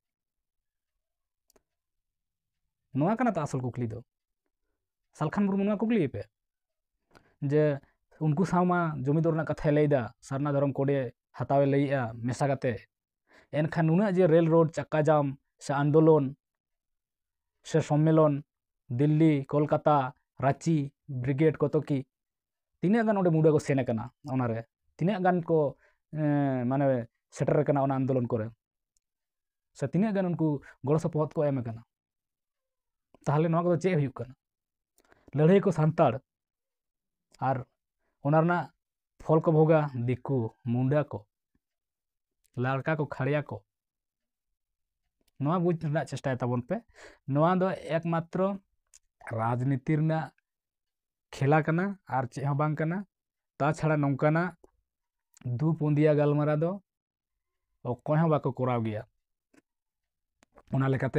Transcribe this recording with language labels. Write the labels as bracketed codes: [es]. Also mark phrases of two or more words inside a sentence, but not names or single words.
[sat] ᱱᱚᱣᱟ ᱠᱟᱱᱟ ᱛᱚ ᱟᱥᱚᱞ ᱠᱩᱠᱞᱤ ᱫᱚ ᱥᱟᱞᱠᱷᱟᱱ ᱢᱩᱨᱢᱩ ᱱᱚᱣᱟ ᱠᱩᱠᱞᱤᱭᱮᱯᱮ ᱡᱮ ᱩᱱᱠᱩ ᱥᱟᱶ ᱢᱟ ᱡᱩᱢᱤᱫᱚᱜ ᱨᱮᱱᱟᱜ ᱠᱟᱛᱷᱟᱭ ᱞᱟᱹᱭᱫᱟ ᱥᱟᱨᱱᱟ ᱫᱷᱚᱨᱚᱢ ᱠᱳᱰᱮ ᱦᱟᱛᱟᱣᱮ ᱞᱟᱹᱭᱮᱜᱼᱟ ᱢᱮᱥᱟ ᱠᱟᱛᱮ ᱮᱱᱠᱷᱟᱱ ᱱᱩᱱᱟᱹᱜ ᱡᱮ ᱨᱮᱹᱞ ᱨᱳᱰ ᱪᱟᱠᱟ ᱡᱟᱢ ᱥᱮ ᱟᱱᱫᱳᱞᱚᱱ ᱥᱮ ᱥᱚᱢᱢᱮᱞᱚᱱ দিল্লি কলকাতা রাঁচি ব্রিগেড [bn] কত কি [sat] তিনাᱹᱜ গান ᱚᱸᱰᱮ ᱢᱩᱰᱟᱹ ᱠᱚ ᱥᱮᱱ ᱟᱠᱟᱱᱟ ᱚᱱᱟᱨᱮ ᱛᱤᱱᱟᱹᱜ ᱜᱟᱱ ᱠᱚ ᱢᱟᱱᱮ ᱥᱮᱴᱮᱨ ᱟᱠᱟᱱᱟ ᱚᱱᱟ ᱟᱱᱫᱳᱞᱚᱱ ᱠᱚᱨᱮ ᱥᱮ ᱛᱤᱱᱟᱹᱜ ᱜᱟᱱ ᱩᱱᱠᱩ ᱜᱚᱲᱚ ᱥᱚᱯᱚᱦᱚᱫ ᱠᱚ ᱮᱢ ᱟᱠᱟᱱᱟ ᱛᱟᱦᱞᱮ ᱱᱚᱣᱟ ᱠᱚᱫᱚ ᱪᱮᱫ ᱦᱩᱭᱩᱜ ᱠᱟᱱᱟ ᱞᱟᱹᱲᱦᱟᱹᱭ ᱠᱚ ᱥᱟᱱᱛᱟᱲ ᱟᱨ ᱚᱱᱟ ᱨᱮᱱᱟᱜ ᱯᱷᱚᱞ ᱠᱚ ᱵᱷᱳᱜᱟ ᱫᱤᱠᱩ ᱢᱩᱱᱰᱟ ᱠᱚ ᱞᱟᱲᱠᱟ ᱠᱚ ᱠᱷᱟᱲᱤᱭᱟ ᱠᱚ ᱱᱚᱣᱟ ᱵᱩᱡᱽ ᱨᱮᱱᱟᱜ ᱪᱮᱥᱴᱟᱭ ᱛᱟᱵᱚᱱ ᱯᱮ ᱱᱚᱣᱟ ᱫᱚ ᱮᱠᱢᱟᱛᱨᱚ ᱨᱟᱡᱽᱱᱤᱛᱤ ᱨᱮᱱᱟᱜ ᱠᱷᱮᱞᱟ ᱠᱟᱱᱟ ᱟᱨ ᱪᱮᱫ ᱦᱚᱸ ᱵᱟᱝ ᱠᱟᱱᱟ ᱛᱟᱪᱷᱟᱲᱟ ᱱᱚᱝᱠᱟᱱᱟᱜ ᱫᱩ ᱯᱩᱸᱫᱤᱭᱟ ᱜᱟᱞᱢᱟᱨᱟᱣ ᱫᱚ ᱚᱠᱚᱭ ᱦᱚᱸ ᱵᱟᱠᱚ ᱠᱚᱨᱟᱣ ᱜᱮᱭᱟ ᱚᱱᱟ ᱞᱮᱠᱟᱛᱮ